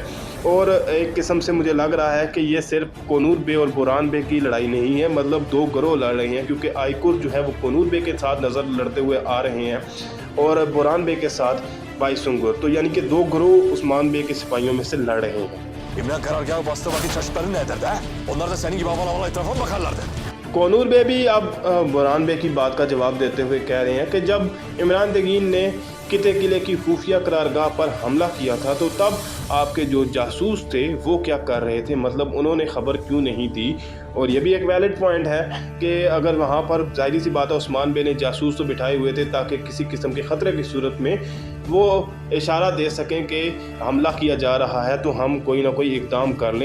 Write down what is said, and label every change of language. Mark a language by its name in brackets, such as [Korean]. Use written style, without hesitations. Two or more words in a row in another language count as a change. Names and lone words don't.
[Hindi] और एक किस्म से मुझे लग रहा है कि ये सिर्फ कोनूर बे और बोरान बे की लड़ाई नहीं है, मतलब दो गिरोह लड़ रहे हैं, क्योंकि आईकुर जो है वो कोनूर बे के साथ नज़र लड़ते हुए आ रहे हैं और बोरान बे के साथ बायसुंगर। तो यानी कि दो गिरोह उस्मान बे के सिपाहियों में से लड़ रहे हैं। [Turkish] İmran karargahı bastığı vakit çocukların ne ederdi ha? Onlar da senin gibi havalı havalı etrafa mı bakarlardı? [Hindi] कोनूर बे भी अब बोरान बे की बात का जवाब देते हुए कह रहे हैं कि जब इमरान तगीन ने किले की खुफिया करारगाह पर हमला किया था तो तब आपके जो जासूस थे वो क्या कर रहे थे, मतलब उन्होंने ख़बर क्यों नहीं दी। और ये भी एक [English] valid point [Hindi] है कि अगर वहाँ पर जाहिर सी बात है उस्मान बे ने जासूस तो बिठाए हुए थे ताकि किसी किस्म के ख़तरे की सूरत में वो इशारा दे सकें कि हमला किया जा रहा है तो हम कोई ना कोई इक़दाम कर लें।